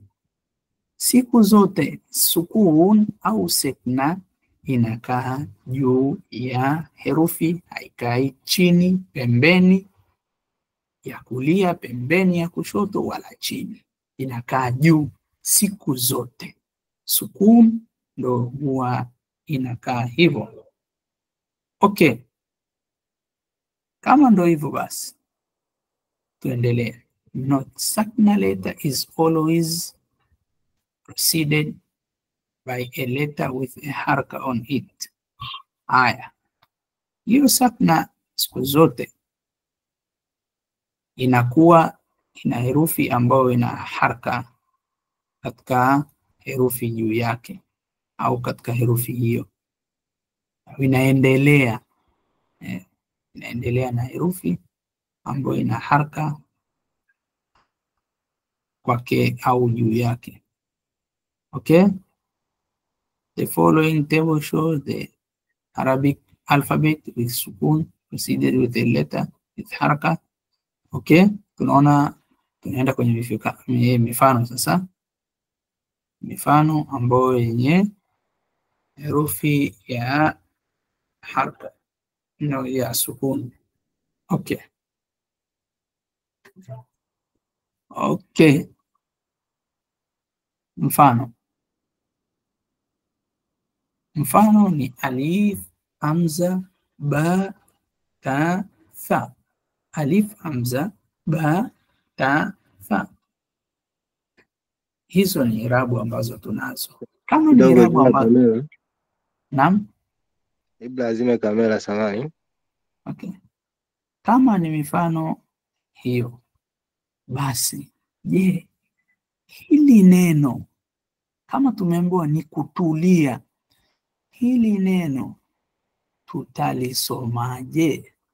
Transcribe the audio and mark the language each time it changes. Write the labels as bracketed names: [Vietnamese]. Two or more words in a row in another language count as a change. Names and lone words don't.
[Swahili] Siku zote sukun au sakna inakaa juu ya herufi, haikai chini, pembeni ya kulia, pembeni ya kushoto, wala chini. Inakaa juu siku zote. Sukun ndo huwa inakaa hivyo. Okay, kama ndo hivyo basi tuendelee. [English] Not sakna letter is always preceded by a letter with a haraka on it. [Swahili] Haya, hiyo sakna siku zote inakuwa ina herufi ambayo ina haraka katika herufi juu yake, au katika herufi hiyo. Inaendelea na herufi ambayo ina haraka kwake au juu yake. Okay? [English] The following table shows the Arabic alphabet with sukun preceded with a letter with haraka. [Swahili] Okay? Tunaenda kwenye mifano sasa. Mifano ambayo yenye herufi ya haraka ya sukun. Okay. Okay. Mfano ni alif, hamza, ba, ta, tha. Alif, hamza, ba, ta, tha. Hizo ni irabu ambazo tunazo. Kama ni irabu ambazo naam, lazima kamera samani. Okay. Kama ni mifano hiyo, basi je, hili neno kama tumeambiwa ni kutulia, hili neno tutalisomaje?